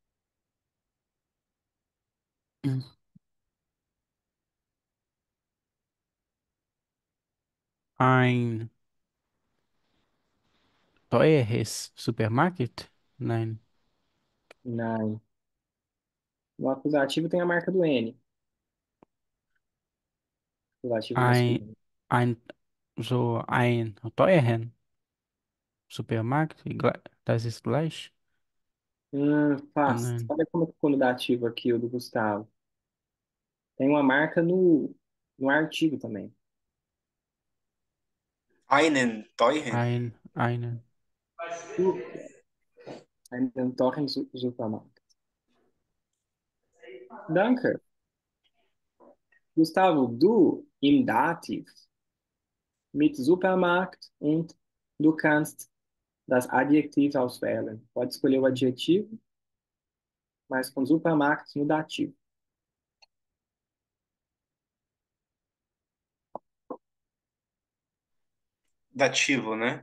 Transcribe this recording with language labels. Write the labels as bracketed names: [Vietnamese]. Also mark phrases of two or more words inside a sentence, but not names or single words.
[German] Hm. Ein teures Supermarkt? Nein. Nein. [Portuguese] No acusativo tem a marca do N. Acusativo [German] Ein, [Portuguese] masculino. [German] ein teuren Supermarkt? Das ist gleich? [Portuguese] Fácil. [German] Nein. [Portuguese] Olha como ficou no dativo aqui, o do Gustavo. Tem uma marca no artigo também. [German] Einen teuren. Einen. Super. Einen teuren Supermarkt. Danke. Gustavo, du im Dativ mit Supermarkt und du kannst das Adjektiv auswählen. [Portuguese] Pode escolher o adjetivo, mas com Supermarkt no dativo. Dativo, né?